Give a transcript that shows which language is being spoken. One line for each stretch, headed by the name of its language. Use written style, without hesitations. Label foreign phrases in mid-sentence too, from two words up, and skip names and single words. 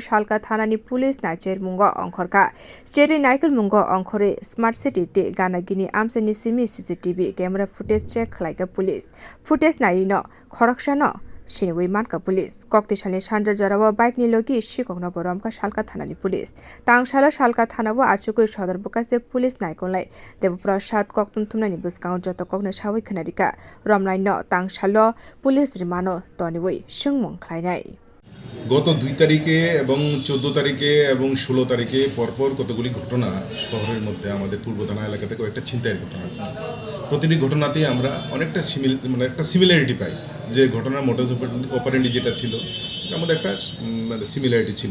Kok Borok: सालगा थानानि पुलिस नाचेर मुंगो अंखरका स्टेरि नाइकल मुंगो अंखरे
English: smart city
Kok Borok: ते गानागिनि आमसानि सिमी
English: CCTV camera footage check
Kok Borok: खलाइगा पुलिस फुटेज नायिनो खरकसा न सिनवै मानका पुलिस कक्तिसालनि सानजा जराव बाइकनि लोगि sikokno romkha सालका थानानि पुलिस तांसाला सालका थानाव आचुकै सदर बकासे पुलिस नायकनलाय देवप्रसाद कक्तुम थुमनानि बुसकाउ जत कक्नो सावै खनारिका रमनाय न तांसालो पुलिस रिमानो तनिवै सोंमुं खालायनाय
Bangla: গত 2 তারিখে এবং 14 তারিখে এবং 16 তারিখে পরপর কতগুলি ঘটনা শহরের মধ্যে আমাদের পূর্ব থানা এলাকাতে কয়েকটা ছিনতাইয়ের ঘটনা আছে। প্রতিটি ঘটনাতেই আমরা অনেকটা একটা সিমিলারিটি পাই যে ঘটনার
Latin: modus operandi
Bangla: যেটা ছিল সেটার মধ্যে একটা সিমিলারিটি ছিল।